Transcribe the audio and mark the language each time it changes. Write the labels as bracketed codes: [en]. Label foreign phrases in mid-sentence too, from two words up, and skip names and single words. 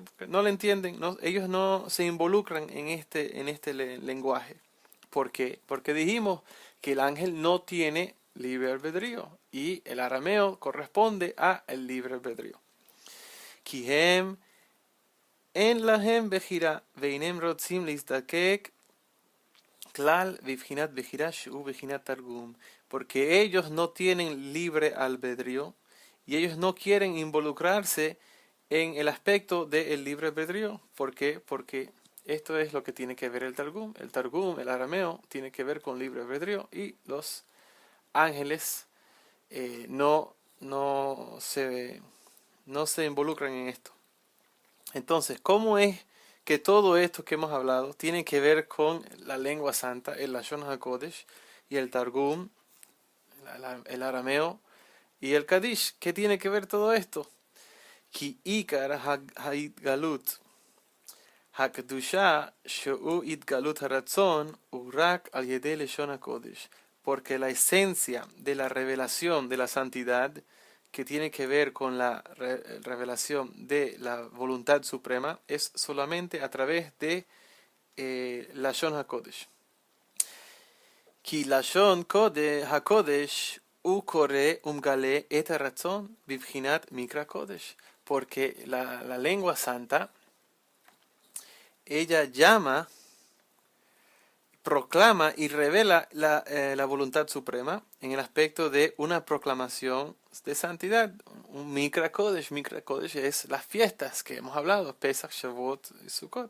[es] Porque no la entienden, ellos no se involucran en este lenguaje. ¿Por qué? Porque dijimos que el ángel no tiene libre albedrío y el arameo corresponde a el libre albedrío. [he] כי הם אין להם בחירה ואינם רוצים להזדקק כלל בבחינת בחירה שהוא בבחינת תרגום, [es] porque ellos no tienen libre albedrío y ellos no quieren involucrarse en el aspecto del libre albedrío. ¿Por qué? Porque esto es lo que tiene que ver el Targum. El Targum, el arameo, tiene que ver con libre albedrío y los ángeles no se involucran en esto. Entonces, ¿cómo es que todo esto que hemos hablado tiene que ver con la lengua santa, el [he] לשון הקודש [es] y el Targum, el arameo y el Kadish? ¿Qué tiene que ver todo esto? [he] כי עיקר התגלות הקדושה שהוא התגלות הרצון רק על ידי לשון הקודש, [es] porque la esencia de la revelación de la santidad, que tiene que ver con la revelación de la voluntad suprema, es solamente a través de [he] לשון הקודש. כי לשון הקודש קורא ומגלה את הרצון בבחינת מקרא קודש. [es] Porque la lengua santa, ella llama, proclama y revela la voluntad suprema en el aspecto de una proclamación de santidad. Un [he] מקרא קודש. מקרא קודש [es] es las fiestas que hemos hablado, Pesach, Shavuot y Sukkot.